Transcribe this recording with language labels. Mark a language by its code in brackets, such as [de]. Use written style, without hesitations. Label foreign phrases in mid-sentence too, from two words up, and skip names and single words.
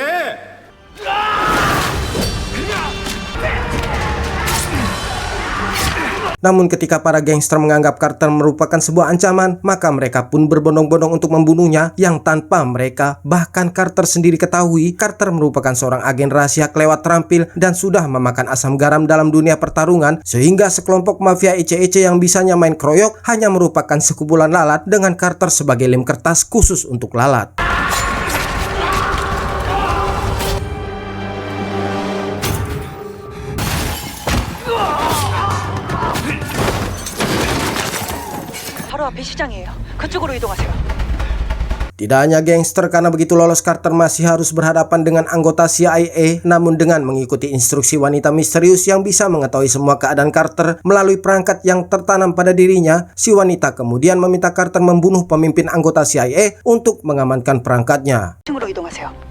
[id] Namun ketika para gangster menganggap Carter merupakan sebuah ancaman, maka mereka pun berbondong-bondong untuk membunuhnya yang tanpa mereka, bahkan Carter sendiri ketahui, Carter merupakan seorang agen rahasia kelewat terampil dan sudah memakan asam garam dalam dunia pertarungan, sehingga sekelompok mafia ece-ece yang bisanya main kroyok hanya merupakan sekumpulan lalat dengan Carter sebagai lem kertas khusus untuk lalat. [ko] 바로 앞이 시장이에요. 그쪽으로 이동하세요. [id] Tidak hanya gangster, karena begitu lolos Carter masih harus berhadapan dengan anggota CIA, namun dengan mengikuti instruksi wanita misterius yang bisa mengetahui semua keadaan Carter melalui perangkat yang tertanam pada dirinya, si wanita kemudian meminta Carter membunuh pemimpin anggota CIA untuk mengamankan perangkatnya. [ko] 층으로 이동하세요.